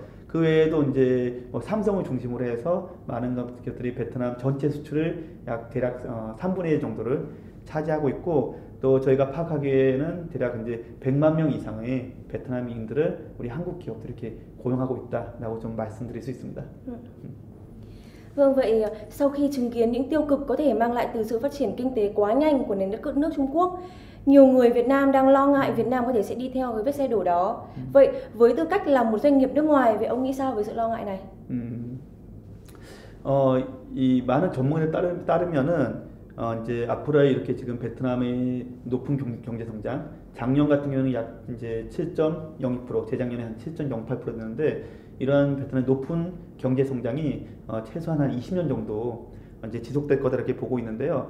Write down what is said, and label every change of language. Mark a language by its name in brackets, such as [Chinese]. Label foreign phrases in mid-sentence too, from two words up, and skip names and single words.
[Korean] 그 외에도 이제 삼성을 중심으로 해서 많은 기업들이 베트남 전체 수출을 약 대략 3분의 1 정도를 차지하고 있고 또 저희가 파악하기에는 대략 이제 100만 명 이상의 베트남인들을 우리 한국 기업들이 이렇게 고용하고 있다라고 좀 말씀드릴 수 있습니다. [Vietnamese] Vâng, vậy sau khi chứng kiến những tiêu cực có thể mang lại từ sự phát triển kinh tế quá nhanh của nước Trung Quốc, nhiều người Việt Nam đang lo ngại Việt Nam có thể sẽ đi theo cái vết xe đổ đó. Vậy với tư cách là một doanh nghiệp nước ngoài, vậy ông nghĩ sao về sự lo ngại này? [Korean] 이 많은 전문에 따르면은 이제 앞으로 이렇게 지금 베트남의 높은 경제 성장, 작년 같은 경우는 약 이제 7.02%, 재작년에 한 7.08% 됐는데 이러한 베트남의 높은 경제 성장이 최소한 한 20년 정도 이제 지속될 거다 이렇게 보고 있는데요.